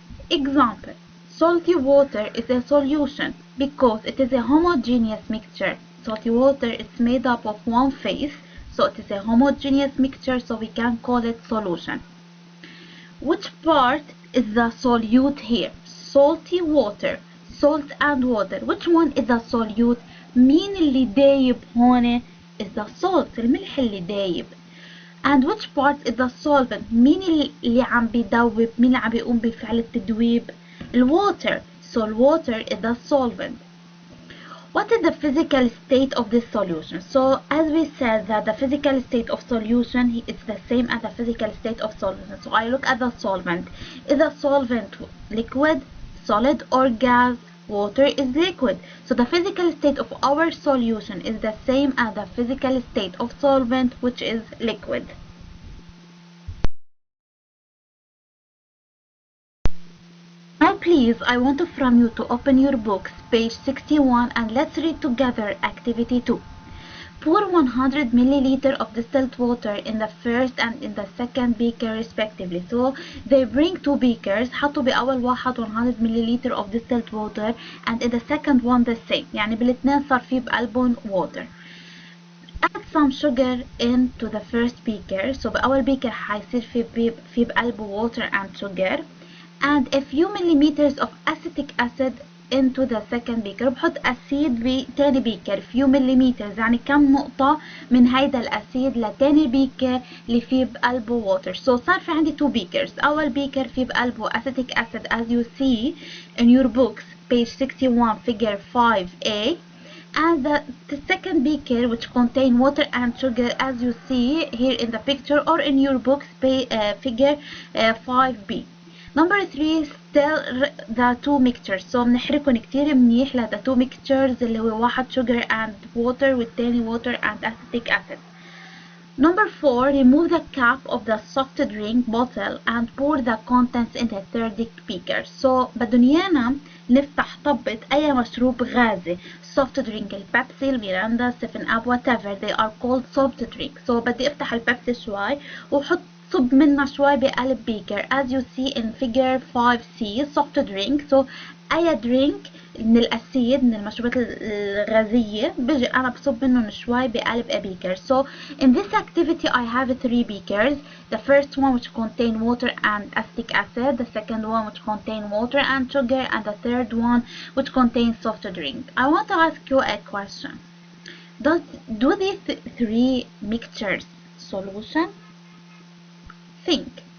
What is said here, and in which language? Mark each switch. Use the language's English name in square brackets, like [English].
[English] Example: salty water is a solution because it is a homogeneous mixture. Salty water is made up of one phase, so it is a homogeneous mixture, so we can call it solution. Which part is the solute here? Salty water, salt and water. Which one is the solute? [Arabic] مين اللي دايب هون [English] is the salt، [Arabic] الملح اللي دايب. [English] And which part is the solvent? [Arabic] مين اللي عم بيدوب؟ مين اللي عم بيقوم بفعل التدويب؟ الwater. [English] So water is the solvent. What is the physical state of this solution? So as we said that the physical state of solution is the same as the physical state of solvent. So I look at the solvent. Is the solvent liquid, solid or gas? Water is liquid. So the physical state of our solution is the same as the physical state of solvent, which is liquid. Now please, I want from you to open your books, page 61, and let's read together activity 2. Pour 100 milliliter of distilled water in the first and in the second beaker respectively. So they bring two beakers. [Arabic] حطوا بأول واحد [English] 100 milliliter of distilled water and in the second one the same. [Arabic] يعني بالاثنين صار في بقلبهم water. [English] Add some sugar into the first beaker. So بأول beaker [Arabic] حيصير في بقلبه [English] water and sugar. And a few millimeters of acetic acid into the second beaker. [Arabic] بحط أسيد بتاني بيكر [English] few millimeters، [Arabic] يعني كم نقطة من هيدا الأسيد لتاني بيكر اللي فيه بقلبه water. [English] So [Arabic] صار في عندي [English] two beakers. [Arabic] أول بيكر فيه بقلبه [English] acetic acid as you see in your books, page 61, figure 5a. And the second beaker which contain water and sugar as you see here in the picture or in your books, figure 5b. Number 3, still the two mixtures. So [Arabic] بنحركهم كتير منيح ل [English] the two mixtures [Arabic] اللي هو واحد [English] sugar and water والتاني water and acetic acid. Number 4, remove the cap of the soft drink bottle and pour the contents in the third beaker. [Arabic] So بدهم إيانا نفتح طبة أي مشروب غازي. [English] soft drink البيبسي، الميراندا، 7 up, whatever they are called soft drink. [Arabic] So بدي افتح البيبسي شوي وحط صب منها شوي بقلب بيكر [English] as you see in figure 5c, soft drink. [Arabic] So أي drink من الأسيد من المشروبات الغازية بيجي أنا بصب منهم شوي بقلب a beaker. [English] So in this activity I have 3 beakers. The first one which contain water and acetic acid, the second one which contain water and sugar, and the third one which contains soft drink. I want to ask you a question. Do these 3 mixtures solution? Think.